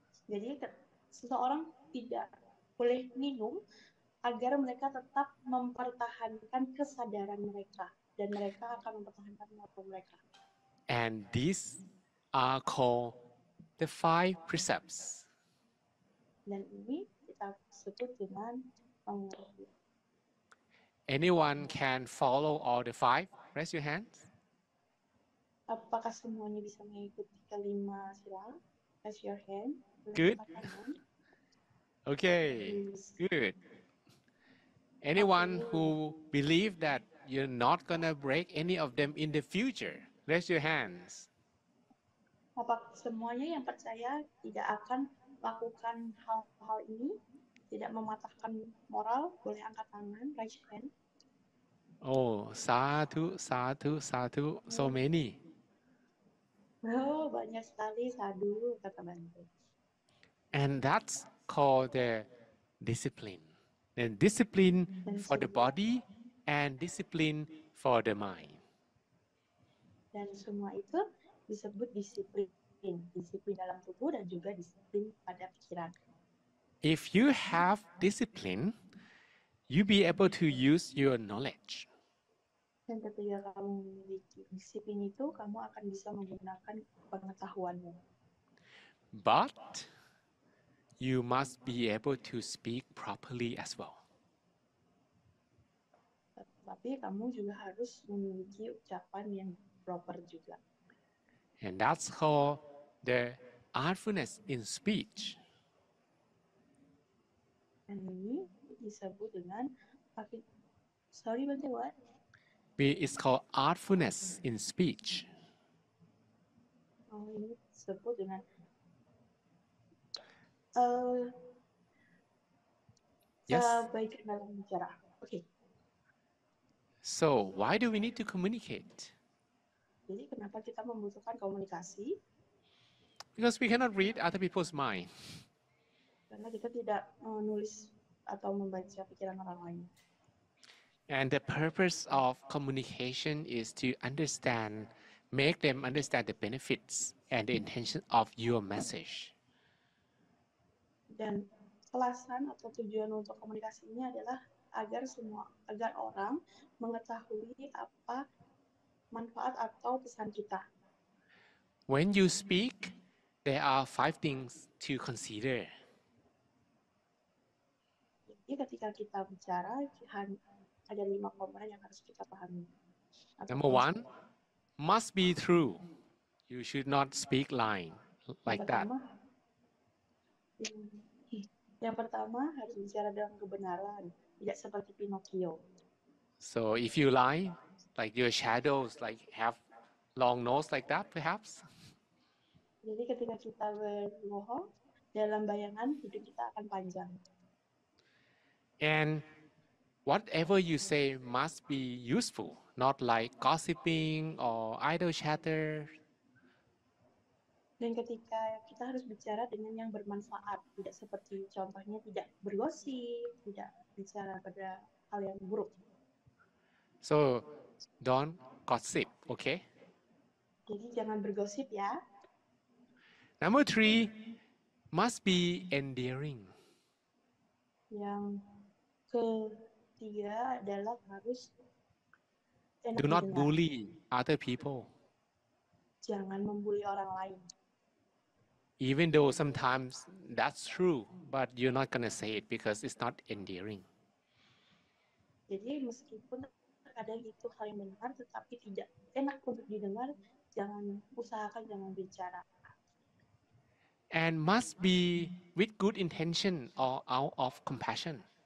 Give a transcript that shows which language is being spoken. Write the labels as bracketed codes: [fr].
[id] Jadi seseorang tidak boleh minum agar mereka tetap mempertahankan kesadaran mereka dan mereka akan mempertahankan moral mereka. [en] And these are called the 5 precepts. [id] Dan ini kita sebut dengan pengertian. [en] Anyone can follow all the 5? Raise your hands. [id] Apakah semuanya bisa mengikuti kelima sila? [en] Raise your hand. Good. Okay, good. Anyone who believe that you're not gonna break any of them in the future, raise your hands. [id] Apakah semuanya yang percaya tidak akan lakukan hal-hal ini, tidak mematahkan moral, boleh angkat tangan, [en] raise hand. Oh, sadhu, sadhu, sadhu, so many. [id] Oh, banyak sekali sadhu, kata Bante. [en] And that's called the discipline. And discipline for the body and discipline for the mind. [id] Dan semua itu disebut disiplin. Disiplin dalam tubuh dan juga disiplin pada pikiran. [en] If you have discipline, you be able to use your knowledge. [id] Dan ketika kamu memiliki disiplin itu, kamu akan bisa menggunakan pengetahuanmu. [en] But you must be able to speak properly as well. [id] Tapi kamu juga harus memiliki ucapan yang proper juga. [en] And that's called the artfulness in speech. [id] Dan ini disebut dengan [en] sorry Bante, what? It's called artfulness in speech. [id] Oh, ini disebut dengan [en] Yes. [id] baik dalam bicara. Oke. [en] So why do we need to communicate? [id] Jadi kenapa kita membutuhkan komunikasi? [en] Because we cannot read other people's mind. [id] Karena kita tidak menulis atau membaca pikiran orang lain. [en] And the purpose of communication is to understand, make them understand the benefits and the intention of your message. [id] Dan alasan atau tujuan untuk komunikasi ini adalah agar orang mengetahui apa manfaat atau pesan kita. [en] When you speak, there are 5 things to consider. [id] Jadi ketika kita bicara ada 5 komponen yang harus kita pahami. [en] Number 1, must be true. You should not speak lying like that. [id] Yang pertama harus bicara dengan kebenaran, tidak seperti Pinocchio. [en] So if you lie, like your shadows like have long nose like that perhaps. [id] Jadi ketika kita berbohong, dalam bayangan hidup kita akan panjang. [en] And whatever you say must be useful, not like gossiping or idle chatter. [id] Dan ketika kita harus bicara dengan yang bermanfaat, tidak seperti contohnya tidak bergosip, tidak bicara pada hal yang buruk. [en] So don't gossip, okay? [id] Jadi jangan bergosip ya. [en] Number 3, must be endearing. [id] Yang ketiga adalah harus enak [en] Do not [id] didengar. [en] bully other people. [id] Jangan membuli orang lain. [en] Even though sometimes that's true, but you're not gonna say it because it's not endearing. [id] Jadi meskipun kadang itu hal yang benar, tetapi tidak enak untuk didengar, usahakan jangan bicara. [en] And must be with good intention or out of compassion.